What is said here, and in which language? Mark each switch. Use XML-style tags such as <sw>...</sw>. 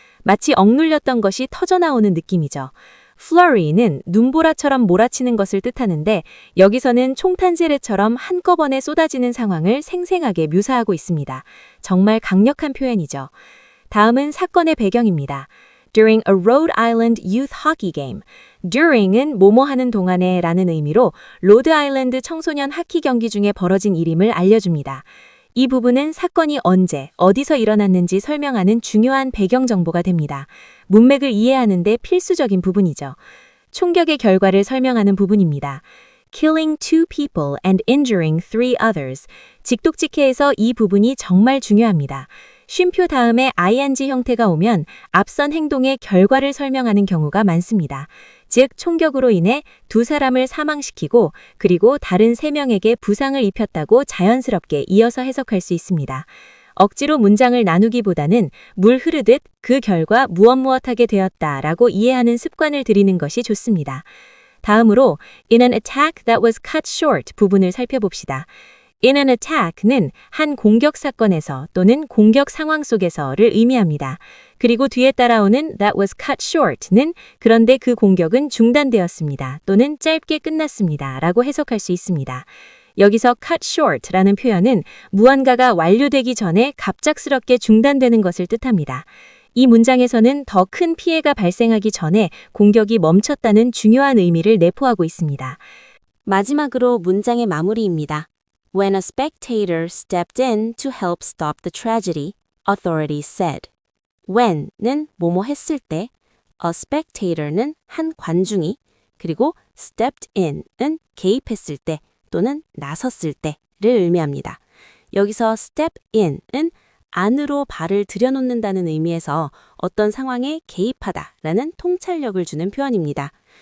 <ko>마치 억눌렸던 것이 터져나오는 느낌이죠. flurry는 눈보라처럼 몰아치는 것을 뜻하는데 여기서는 총탄세례처럼 한꺼번에 쏟아지는 상황을 생생하게 묘사하고 있습니다. 정말 강력한 표현이죠. 다음은 사건의 배경입니다.</ko> <en>during a Rhode Island youth hockey game.</en> <ko>during은 뭐뭐 하는 동안에 라는 의미로 로드 아일랜드 청소년 하키 경기 중에 벌어진 일임을 알려줍니다. 이 부분은 사건이 언제, 어디서 일어났는지 설명하는 중요한 배경 정보가 됩니다. 문맥을 이해하는 데 필수적인 부분이죠. 총격의 결과를 설명하는 부분입니다.</ko> <en>Killing 2 people and injuring 3 others.</en> <ko>직독직해에서 이 부분이 정말 중요합니다. 쉼표 다음에 ing 형태가 오면 앞선 행동의 결과를 설명하는 경우가 많습니다. 즉, 총격으로 인해 2 사람을 사망시키고 그리고 다른 3명에게 부상을 입혔다고 자연스럽게 이어서 해석할 수 있습니다. 억지로 문장을 나누기보다는 물 흐르듯 그 결과 무엇무엇하게 되었다라고 이해하는 습관을 들이는 것이 좋습니다. 다음으로</ko> <en>in an attack that was cut short</en> <ko>부분을 살펴봅시다. in an attack는 한 공격 사건에서 또는 공격 상황 속에서를 의미합니다. 그리고 뒤에 따라오는</ko> <en>that was cut short</en> <ko>는 그런데 그 공격은 중단되었습니다. 또는 짧게 끝났습니다. 라고 해석할 수 있습니다. 여기서 cut short라는 표현은 무언가가 완료되기 전에 갑작스럽게 중단되는 것을 뜻합니다. 이 문장에서는 더 큰 피해가 발생하기 전에 공격이 멈췄다는 중요한 의미를 내포하고 있습니다. 마지막으로 문장의 마무리입니다.</ko> <en>When a spectator stepped in to help stop the tragedy, authorities said.</en> <ko>When는 뭐뭐 했을 때, a spectator는 한 관중이, 그리고 stepped in은 개입했을 때 또는 나섰을 때를 의미합니다. 여기서 step in은 안으로 발을 들여놓는다는 의미에서 어떤 상황에 개입하다라는 통찰력을 주는 표현입니다.</ko>